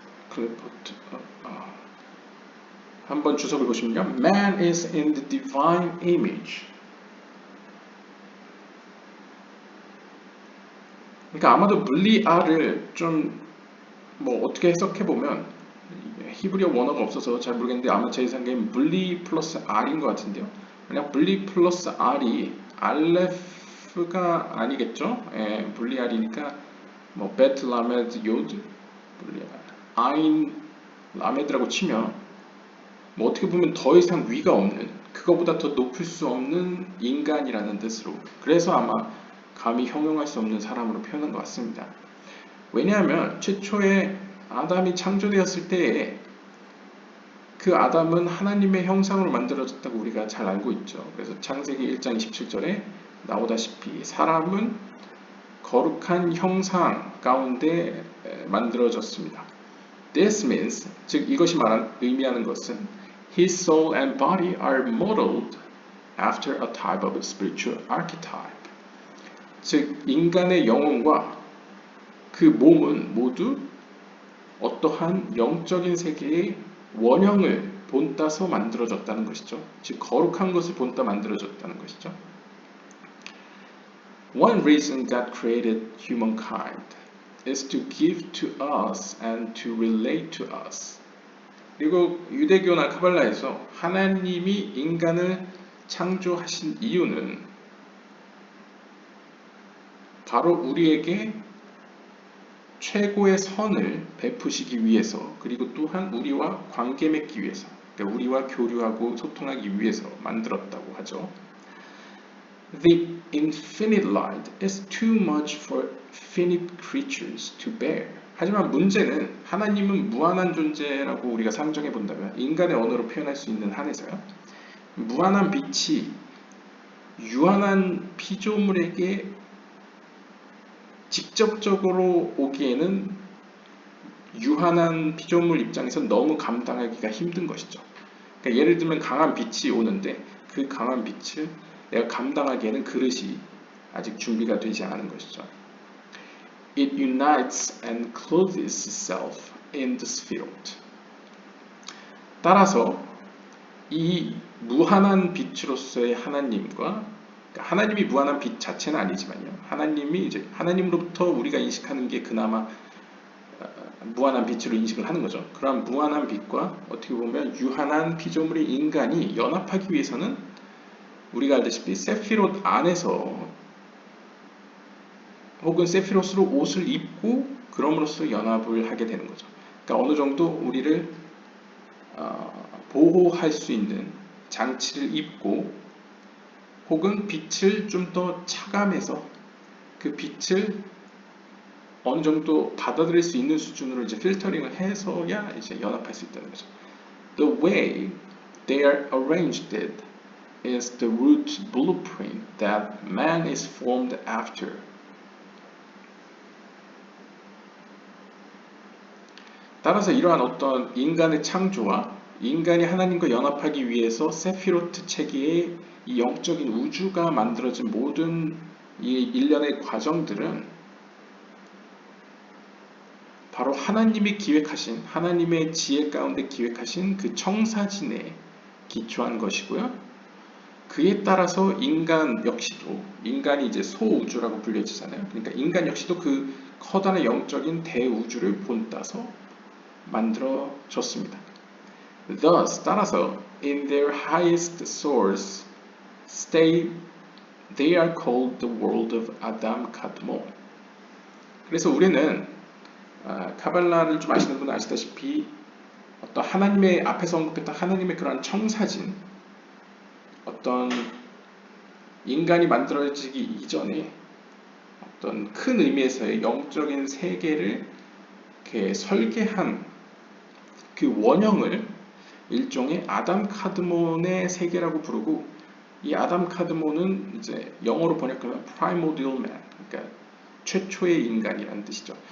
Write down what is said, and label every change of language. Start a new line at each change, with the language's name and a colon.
Korean: 클리포트 한번 주석을 보시면요.
English: Man is in the divine image.
Korean: 그러니까 아마도 블리알을 좀 뭐 어떻게 해석해 보면 히브리어 원어가 없어서 잘 모르겠는데 아마 제 생각엔 블리 플러스 R인 것 같은데요. 만약 블리 플러스 R이 알레프가 아니겠죠? 예, 블리 R이니까 뭐 베트 라메드 요드 블리 아인 라메드라고 치면 뭐 어떻게 보면 더 이상 위가 없는 그거보다 더 높을 수 없는 인간이라는 뜻으로 그래서 아마 감히 형용할 수 없는 사람으로 표현한 것 같습니다. 왜냐하면 최초에 아담이 창조되었을 때에 그 아담은 하나님의 형상으로 만들어졌다고 우리가 잘 알고 있죠. 그래서 창세기 1장 27절에 나오다시피 사람은 거룩한 형상 가운데 만들어졌습니다.
English: This means,
Korean: 즉 이것이 의미하는 것은
English: His soul and body are modeled after a type of spiritual archetype.
Korean: 즉 인간의 영혼과 그 몸은 모두 어떠한 영적인 세계의 원형을 본따서 만들어졌다는 것이죠. 즉 거룩한 것을 본따 만들어졌다는 것이죠.
English: One reason God created humankind is to give to us and to relate to us.
Korean: 그리고 유대교나 카발라에서 하나님이 인간을 창조하신 이유는 바로 우리에게 최고의 선을 베푸시기 위해서 그리고 또한 우리와 관계 맺기 위해서 그러니까 우리와 교류하고 소통하기 위해서 만들었다고 하죠.
English: The infinite light is too much for finite creatures to bear.
Korean: 하지만 문제는 하나님은 무한한 존재라고 우리가 상정해 본다면 인간의 언어로 표현할 수 있는 한에서요. 무한한 빛이 유한한 피조물에게 직접적으로 오기에는 유한한 피조물 입장에서 너무 감당하기가 힘든 것이죠. 그러니까 예를 들면 강한 빛이 오는데 그 강한 빛을 내가 감당하기에는 그릇이 아직 준비가 되지 않은 것이죠.
English: It unites and clothes itself in the spheroid.
Korean: 따라서 이 무한한 빛으로서의 하나님과 하나님이 무한한 빛 자체는 아니지만요. 하나님이 이제 하나님으로부터 우리가 인식하는 게 그나마 무한한 빛으로 인식을 하는 거죠. 그러한 무한한 빛과 어떻게 보면 유한한 피조물의 인간이 연합하기 위해서는 우리가 알다시피 세피롯 안에서 혹은 세피롯으로 옷을 입고 그럼으로써 연합을 하게 되는 거죠. 그러니까 어느 정도 우리를 보호할 수 있는 장치를 입고 혹은 빛을 좀 더 차감해서 그 빛을 어느 정도 받아들일 수 있는 수준으로 이제 필터링을 해서야 이제 연합할 수 있다는 거죠.
English: The way they are arranged is the root blueprint that man is formed after.
Korean: 따라서 이러한 어떤 인간의 창조와 인간이 하나님과 연합하기 위해서 세피로트 체계의 이 영적인 우주가 만들어진 모든 이 일련의 과정들은 바로 하나님이 기획하신, 하나님의 지혜 가운데 기획하신 그 청사진에 기초한 것이고요. 그에 따라서 인간 역시도, 인간이 이제 소우주라고 불려지잖아요. 그러니까 인간 역시도 그 커다란 영적인 대우주를 본따서 만들어졌습니다.
English: Thus,
Korean: 따라서
English: in their highest source state, they are called the world of Adam Kadmon.
Korean: 그래서 우리는 카발라를 좀 아시는 분은 아시다시피 어떤 하나님의 앞에서 언급했던 하나님의 그러한 청사진, 어떤 인간이 만들어지기 이전에 어떤 큰 의미에서의 영적인 세계를 이렇게 설계한 그 원형을 일종의 아담 카드몬의 세계라고 부르고, 이 아담 카드몬은 이제 영어로 번역하면
English: primordial man,
Korean: 그러니까 최초의 인간이라는 뜻이죠.